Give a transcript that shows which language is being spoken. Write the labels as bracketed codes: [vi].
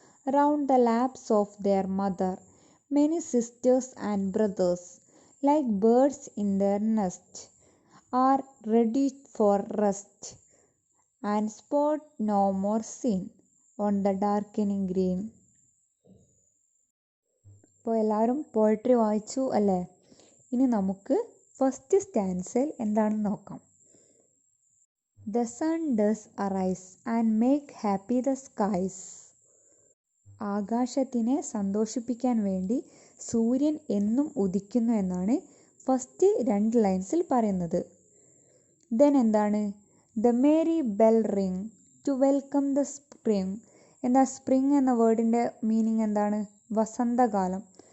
[en] Round the laps of their mother, many sisters and brothers, like birds in their nest, are ready for rest, and sport no more seen on the darkening green. [ml] ഇപ്പോൾ എല്ലാവരും poetry വായിച്ചു അല്ലേ? ഇനി നമുക്ക് first സ്റ്റാൻസയിൽ എന്താണെന്ന് നോക്കാം. [en] The sun does arise and make happy the skies. [ml] ആകാശത്തിനെ സന്തോഷിപ്പിക്കാൻ വേണ്ടി സൂര്യൻ എന്നും ഉദിക്കുന്നു എന്നാണ് ഫസ്റ്റ് 2 ലൈൻസിൽ പറയുന്നത്. ദെൻ എന്താണ്? [en] The merry bell ring to welcome the spring. [ml] എന്താ സ്പ്രിങ് എന്ന വേർഡിൻ്റെ മീനിങ് എന്താണ്? വസന്തകാലം.